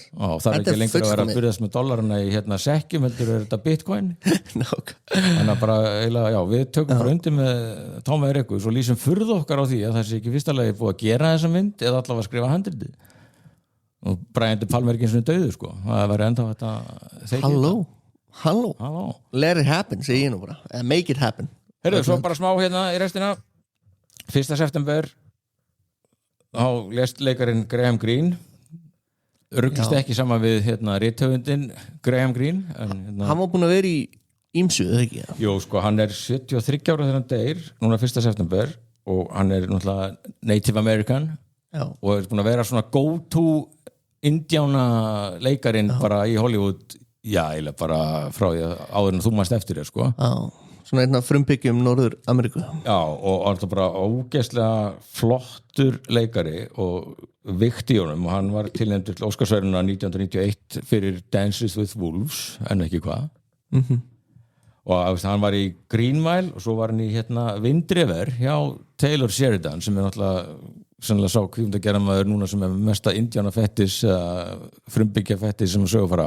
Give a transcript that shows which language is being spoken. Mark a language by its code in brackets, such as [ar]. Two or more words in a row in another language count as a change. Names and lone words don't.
[is] það er ekki lengur að vera að byrjast með dollarina í sekkjum, heldur er þetta bitcoin þannig að bara við tökum bara undir með Tommy Rekus og lýsum furðu okkar á því að það sé ekki fyrsta lagi búið að gera þessa mynd eða allavega að skrifa handritið og Brian De Palma ekki eins og döðu sko það væri enda þetta [en] Halló let it happen, [is] segi ég nú bara [en] make it happen [is] Heyrðu, svo bara smá hérna í restina 1. september þá lést leikarinn Graham Greene ruglist ekki saman við hérna rithöfundin Graham Greene en, hann var búin að vera í ýmsu, eða ekki? Jú, sko, hann er 73 ára þegar hann deyr núna 1. september og hann er náttúrulega Native American og er búin að vera svona go-to indjána leikarin bara í Hollywood eiginlega bara frá því áður en þú mannst eftir þér, sko svona einna frumbyggjum Norður Ameríku og alltaf bara ógeðslega flottur leikari og vikt í honum og hann var tilnefndur til Óskarsverðlauna 1991 fyrir Dances with Wolves en ekki hvað og hann var í Green Mile og svo var hann í Wind River hjá Taylor Sheridan sem er náttúrulega sá kvikmyndagerðarmaður núna sem er mesta indjána fettis frumbyggja fettis sem sögur fara